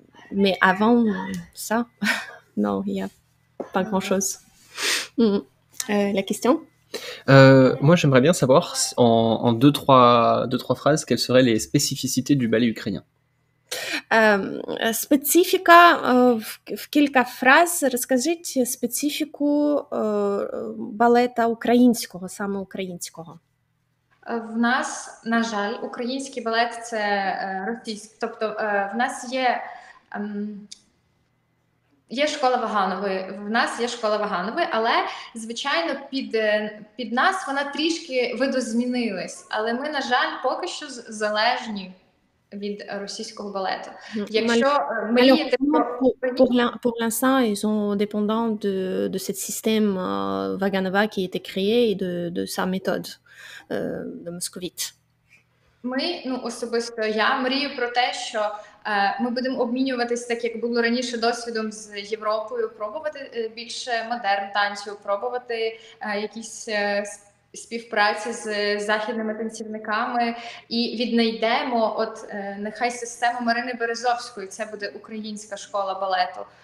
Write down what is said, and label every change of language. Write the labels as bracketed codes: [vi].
[fr] Mais avant ça, non, il n'y a pas grand-chose. La question? Moi, j'aimerais bien savoir en deux, trois phrases quelles seraient les spécificités du ballet ukrainien. [uk] Специфіка в кілька фраз. Розкажіть специфіку балета українського, саме українського. В нас, на жаль, український балет – це російський. Тобто в нас є школа Ваганової, в нас є школа Ваганової, але, звичайно, під нас вона трішки видозмінилась. Але ми, на жаль, поки що залежні від російського балету. Якщо мріяти [fr] pour l'instant, ils sont dépendants de ce système Vaganova qui a été créé et de sa méthode de moscovite. [uk] Ми, особисто я мрію про те, що ми будемо обмінюватись, так як було раніше, досвідом з Європою, пробувати більше модерн танцю, пробувати якісь співпраці з західними танцівниками і віднайдемо нехай систему Марини Березовської, це буде українська школа балету.